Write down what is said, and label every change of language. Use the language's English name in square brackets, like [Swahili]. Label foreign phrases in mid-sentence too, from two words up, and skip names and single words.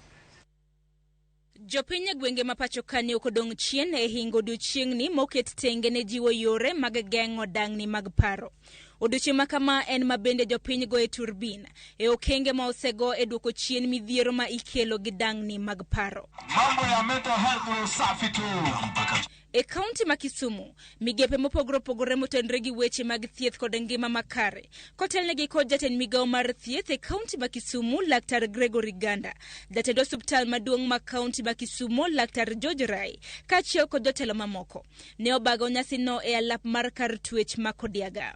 [Luo (Kenya and Tanzania)] Jopiny e gwenge ma pacho kani okodong' chien e hingo odiochieng'ni moket tenge ne jiwo yore mag geng'o dang'ni mag paro. Odiochieng' ma kama en mabende jopiny go e turbin e okenge ma osego e duoko chien midhiero ma ikelo gi dang'ni mag paro. [Swahili] Mambo ya [English] mental health [Swahili] ni usafi tu. [Luo (Kenya and Tanzania)] E kaunti ma Kisumu, migepe mopogore opogore motenre gi weche mag thieth kod ngima makare. Kotelnegi kod jatend migawo mar thieth e kaunti ma Kisumu, Laktar Gregory Ganda, jatend osiptal maduong' ma kaunti ma Kisumu, Laktar George Rai, kaachiel kod jotelo mamoko ne obago nyasino e alap mar kar twech ma Kodiaga.